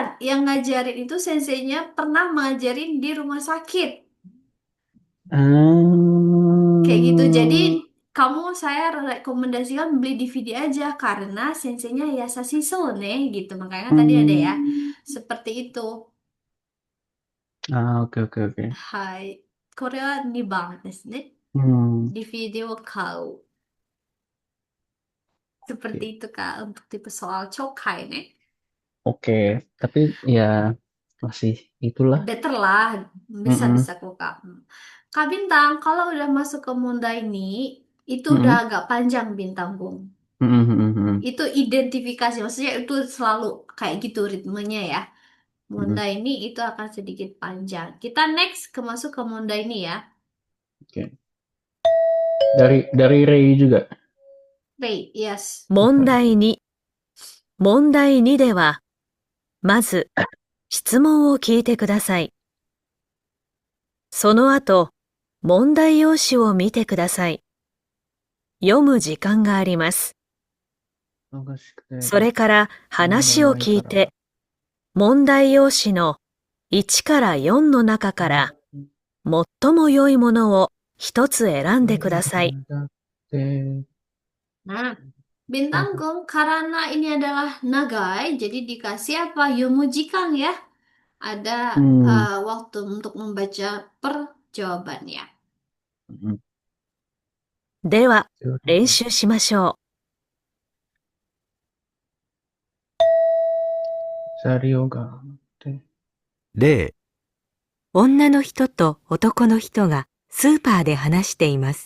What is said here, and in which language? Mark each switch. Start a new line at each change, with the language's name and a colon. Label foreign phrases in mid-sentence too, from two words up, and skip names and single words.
Indonesian: Yang ngajarin itu senseinya pernah ngajarin di rumah sakit. Kayak gitu. Jadi, saya rekomendasikan beli DVD aja karena senseinya Yasashi Sone gitu. Makanya tadi ada ya. hmm, Seperti itu. oke oke oke.
Japanese: はい。これは2番ですね。 Hmm,
Indonesian: Di video kau. oke. Seperti itu Kak untuk tipe soal chokai nih. Oke, tapi ya masih itulah. Better lah, Mm-mm, bisa-bisa kok Kak. Kak Bintang, kalau udah masuk ke Munda ini, itu udah mm-mm, agak panjang Bintang Bung. mm-mm, mm-mm, mm-mm, Itu identifikasi, maksudnya itu selalu kayak gitu ritmenya ya. mm-mm. Munda ini itu akan sedikit panjang. Kita next masuk ke Munda ini ya. Oke. Dari Ray juga. Ray, yes.
Japanese: 問題2。問題2では、まず、質問を聞いてください。その後、問題用紙を見てください。読む時間があります。それから話を聞いて、問題用紙の1から4の中から最も良いものを一つ選んでください。
Indonesian: Nah, Bintang Gong, karena ini adalah nagai, jadi dikasih apa? Yomujikan ya. Ada Hmm, waktu untuk membaca per jawabannya.
Japanese: では、練習しましょう。 Sario ga. 例、女の人と男の人がスーパーで話しています。